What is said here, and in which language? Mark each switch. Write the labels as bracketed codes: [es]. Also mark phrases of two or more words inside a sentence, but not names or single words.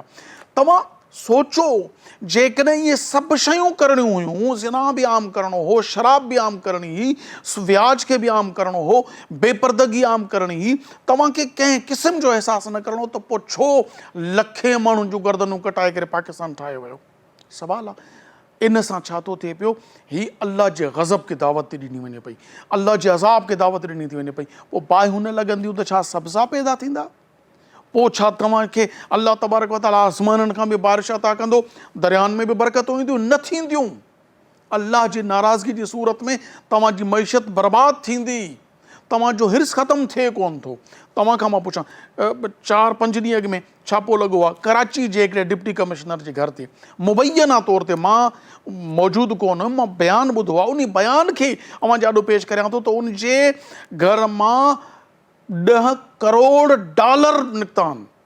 [sd] तव्हां सोचो, जेकॾहिं इहे सभु शयूं करणियूं हुयूं, ज़िना बि आम करणो हो, शराब बि आम करणी हुई, व्याज खे बि आम करणो हो, बेपर्दगी आम करणी हुई, तव्हांखे कंहिं क़िस्म जो अहसासु न करणो, त पोइ छो लखे माण्हुनि जूं गर्दनूं कटाए करे पाकिस्तान ठाहियो वियो? सुवालु आहे। इन सां छा थो थिए पियो? ही अल्लाह जे गज़ब खे दावत थी ॾिनी वञे पई, अल्लाह जे अज़ाब खे दावत ॾिनी थी वञे पई। पोइ बाहियूं न लॻंदियूं त छा सब्ज़ा पैदा थींदा? पोइ छा तव्हांखे [ar] الله تبارك وتعالى [sd] आसमाननि खां बि बारिश अता कंदो, दरियाउनि में बि बरकतूं ईंदियूं? न थींदियूं। अल्लाह जी नाराज़गी जी सूरत में तव्हांजी मईशत बर्बादु थींदी, तव्हांजो हिर्स ख़तमु थिए कोन थो। तव्हां खां मां पुछां, 4-5 ॾींहं अॻु में छापो लॻो आहे कराची जे हिकिड़े [en] deputy commissioner [sd] जे घर ते, मुबैना तौर ते, मां मौजूदु कोन हुयुमि, मां बयानु ॿुधो आहे, उन बयान खे अवां जाॾो पेश करियां थो, त उनजे घर मां $10 करोड़ निकिता आहिनि।